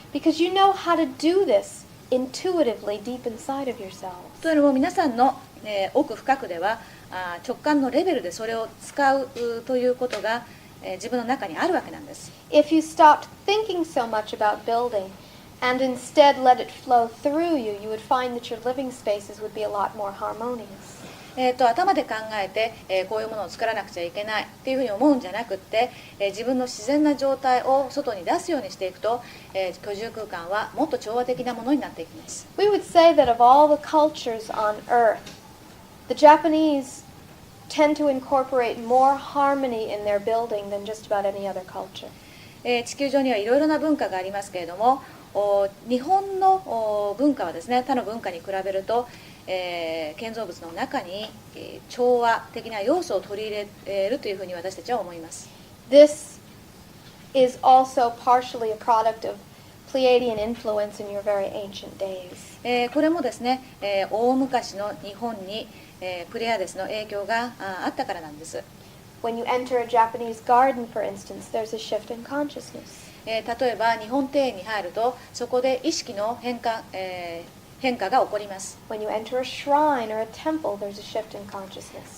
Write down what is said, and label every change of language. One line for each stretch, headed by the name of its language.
English: Because you know how to do this intuitively deep inside of yourselves.
Japanese: というのも皆さんの、奥深くでは直感のレベルでそれを使うということが、自分の中にあるわけなんです。
English: If you stopped thinking so much about building and instead let it flow through you, you would find that your living spaces would be a lot more harmonious.
Japanese: 頭で考えて、こういうものを作らなくちゃいけないっていうふうに思うんじゃなくって、自分の自然な状態を外に出すようにしていくと、居住空間はもっと調和的なものになっていきます。
English: We would say that of all the cultures on earth, the Japanese tend to incorporate more harmony in their building than just about any other culture.
Japanese: 地球上にはいろいろな文化がありますけれども、日本の文化はですね、他の文化に比べると、建造物の中に、調和的な要素を取り入れるというふうに私たちは思います。
English: This is also partially a product of Pleiadian influence in your very ancient days.
Japanese: これもですね、大昔の日本に、プレアデスの影響があったからなんです。
English: When you enter a Japanese garden, for instance, there's a shift in consciousness.
Japanese: 例えば日本庭園に入るとそこで意識の変化が起こります。
English: When you enter a shrine or a temple, there's a shift in consciousness.